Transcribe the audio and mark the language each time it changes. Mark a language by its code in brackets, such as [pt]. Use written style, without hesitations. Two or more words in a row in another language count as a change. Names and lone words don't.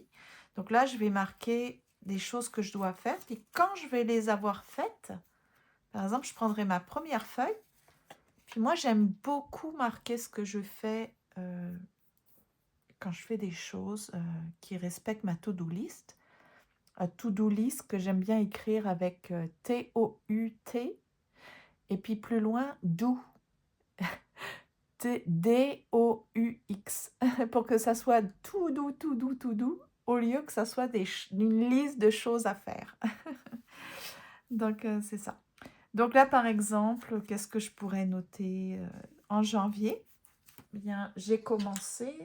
[fr] Donc là, je vais marquer des choses que je dois faire. Et quand je vais les avoir faites, par exemple, je prendrai ma première feuille. Puis moi, j'aime beaucoup marquer ce que je fais quand je fais des choses qui respectent ma [en] to-do list. To-do list [fr] que j'aime bien écrire avec T-O-U-T. Et puis plus loin, do. D-O-U-X. Pour que ça soit tout doux, tout doux, tout doux, au lieu que ça soit une liste de choses à faire. Donc, c'est ça. Donc là, par exemple, qu'est-ce que je pourrais noter en janvier? Bien, j'ai commencé...